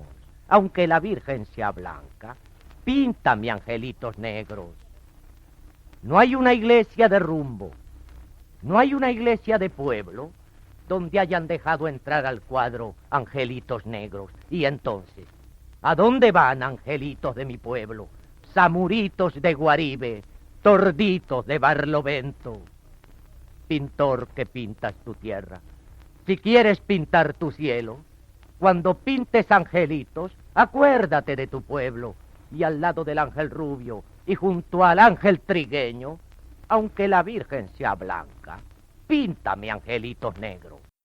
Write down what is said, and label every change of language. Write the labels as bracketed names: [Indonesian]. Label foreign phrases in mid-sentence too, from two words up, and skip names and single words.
[Spanish] Aunque la Virgen sea blanca, píntame angelitos negros. No hay una iglesia de rumbo, no hay una iglesia de pueblo, donde hayan dejado entrar al cuadro angelitos negros. Y entonces, ¿a dónde van angelitos de mi pueblo? Zamuritos de Guaribe, torditos de Barlovento. Pintor que pintas tu tierra, si quieres pintar tu cielo, cuando pintes angelitos, acuérdate de tu pueblo, y al lado del ángel rubio y junto al ángel trigueño, aunque la Virgen sea blanca, píntame angelitos negros.